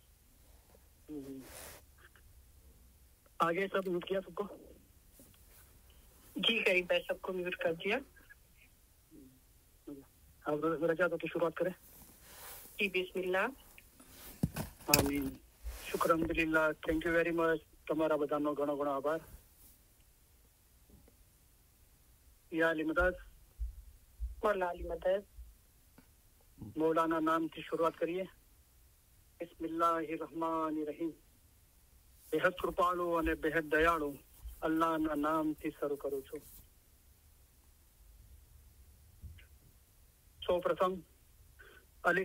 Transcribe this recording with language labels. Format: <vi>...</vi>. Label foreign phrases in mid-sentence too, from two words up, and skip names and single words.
<hi>आगे सब म्यूट किया सबको जी करीम भाई सबको म्यूट कर दिया अब रजा तो शुरुआत करें जी बिस्मिल्लाह</hi> <ar>آمين شكر الحمد لله</ar> <en>thank you very much</en> <gu>તમારા બધાનો ઘણો ઘણો આભાર યા અલી મદદ</gu> <hi>मौला अली मदद</hi> <gu>મૌલાના નામથી શરૂઆત કરીએ બિસ્મિલ્લાહિર્રહમાનિર્રહીમ બેહદ કૃપાળુ અને બેહદ દયાળુ અલ્લાહના નામથી શરૂ કરું છું સૌપ્રથમ અલી</gu>